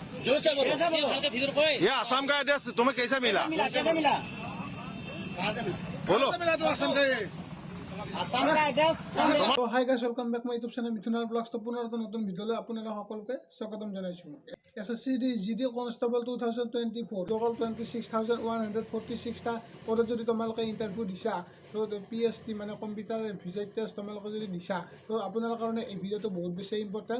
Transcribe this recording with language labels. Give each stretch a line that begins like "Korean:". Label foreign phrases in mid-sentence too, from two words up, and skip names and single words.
Hindi: जोर से बोलो, ये हल्के भीतर कोई ये आसाम का एड्रेस तुम्हें कैसे मिला? कैसे मिला? बोलो। आसाम का एड्रेस
Assamese: তো
English: hi guys welcome back my YouTube channel
Assamese: মিথুনাৰ ব্লগছ। তো পুনৰ এটা নতুন ভিডিঅ'লৈ আপোনালোক সকলোকে স্বাগতম জনাইছোঁ। SSC GD কনষ্টেবল 2024 ট'টেল 26,146টা পদত যদি তোমালোকে ইণ্টাৰভিউ দিছা, তো PST মানে
English: computer visit test
Assamese: তোমালোকে যদি দিছা, তো আপোনালোকৰ কাৰণে এই ভিডিঅ'টো বহুত বেছি ইম্পৰ্টেণ্ট।